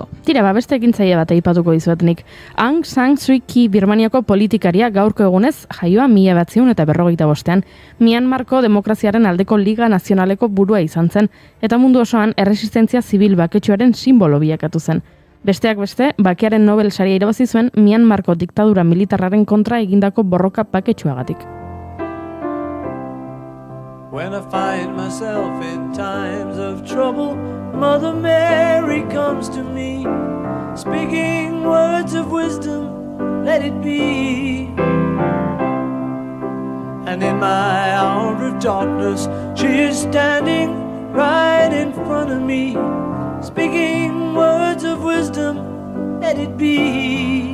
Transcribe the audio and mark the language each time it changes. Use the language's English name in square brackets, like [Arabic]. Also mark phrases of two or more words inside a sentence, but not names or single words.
[Basque] Tira, beste ekintzaile bat aipatuko dizuetnik. Aung San Suu Kyi Birmaniako politikaria gaurko egunez jaioa 1945an. Myanmarko demokraziaren aldeko Liga Nazionaleko burua izan zen, eta mundu osoan erresistentzia zibil baketsuaren simbolo bilakatu zen. Besteak beste, bakearen Nobel saria irabazi zuen Myanmarko diktadura militarraren kontra egindako borroka baketsuagatik. [English] When I find myself in times of trouble, Mother Mary comes to me, speaking words of wisdom, let it be. And in my hour of darkness, she is standing right in front of me, speaking words of wisdom, let it be.